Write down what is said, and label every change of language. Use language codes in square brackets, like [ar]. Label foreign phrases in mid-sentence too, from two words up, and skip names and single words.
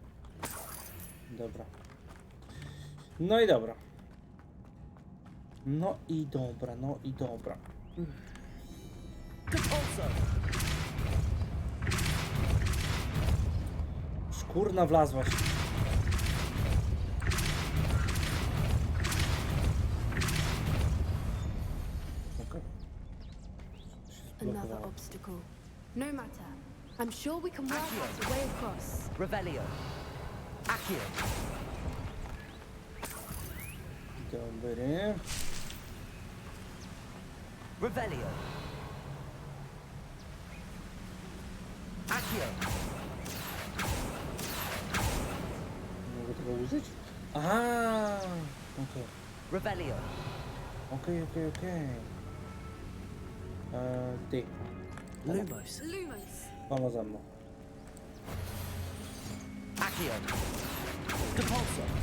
[pl] Dobra. No i dobra. No i dobra, no i dobra. Szkurna wlazłaś. [en] Okay. Another obstacle. No matter. I'm sure we can work out a way across. [pl] Revelio. Accio. Dobry. Revelio. Accio. Mogę tego użyć? Aha, okej. Revelio. Okej. Ty. Lumos. Lumos! Mama za mną. Accio. Depulso.